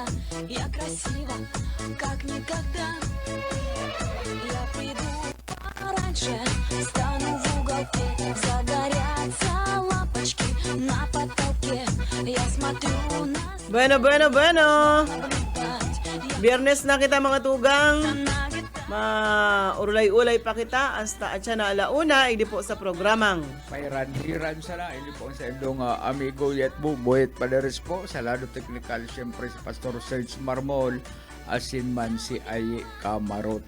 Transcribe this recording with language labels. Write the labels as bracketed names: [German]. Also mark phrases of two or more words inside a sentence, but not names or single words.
[Russian] Я красива, как никогда. Я приду пораньше, стану в уголке. Загорятся лампочки на потолке. Я смотрю на Bueno. наблюдать. [Bikol] Biyernes na kita mga tugang. Maurulay-ulay pa kita hasta at siya na alauna, hindi po sa programang. Pairan-hiran sana, ini po sa indong amigo Yetbo, Boyet Paderes po, sa lado technical, siyempre si Pastor Serge Marmol, asin man si Aye Camarote.